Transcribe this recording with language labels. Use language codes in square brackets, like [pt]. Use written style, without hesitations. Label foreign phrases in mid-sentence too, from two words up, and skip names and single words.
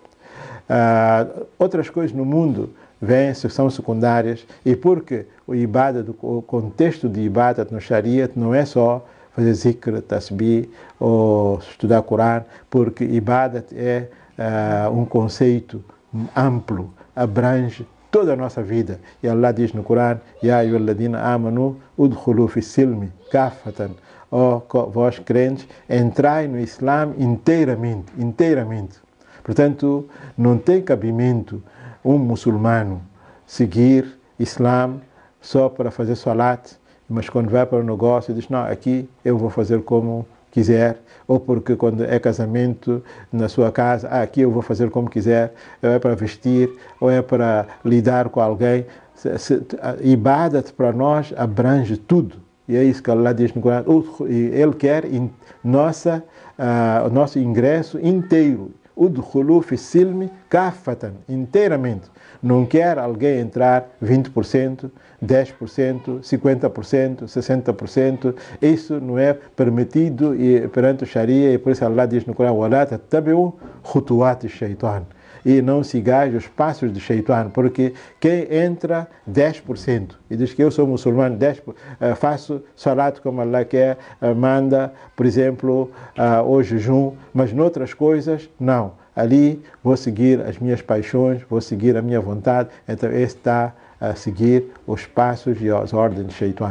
[pt] Outras coisas no mundo são secundárias, e porque o ibadat, o contexto de ibadat no Sharia não é só fazer zikr, tasbih ou estudar Corão, porque ibadat é um conceito amplo, abrange toda a nossa vida. E Allah diz no Corão: [ar] يا أيها الذين آمنوا ادخلوا في السلم كافة. [pt] Ó vós crentes, entrai no Islã inteiramente. Portanto, não tem cabimento um muçulmano seguir Islã só para fazer salat, mas quando vai para o negócio diz: não, aqui eu vou fazer como quiser, ou porque quando é casamento na sua casa, aqui eu vou fazer como quiser, ou é para vestir, ou é para lidar com alguém. Ibadat para nós abrange tudo. E é isso que Allah diz no Corão. Ele quer o nosso ingresso inteiro. [ar] ادخلوا في السلم كافة, [pt] inteiramente. Não quer alguém entrar 20%, 10%, 50%, 60%. Isso não é permitido perante o Sharia, e por isso Allah diz no Corão: [ar] وَلَا تَتَّبِعُوا خُطُوَاتِ الشَّيْطَانِ. [pt] E não sigais os passos do Shaitan, porque quem entra 10% e diz que eu sou muçulmano, faço salat como Allah quer, manda, por exemplo, o jejum, mas noutras coisas, não. Ali vou seguir as minhas paixões, vou seguir a minha vontade, então esse está a seguir os passos e as ordens de Shaitan.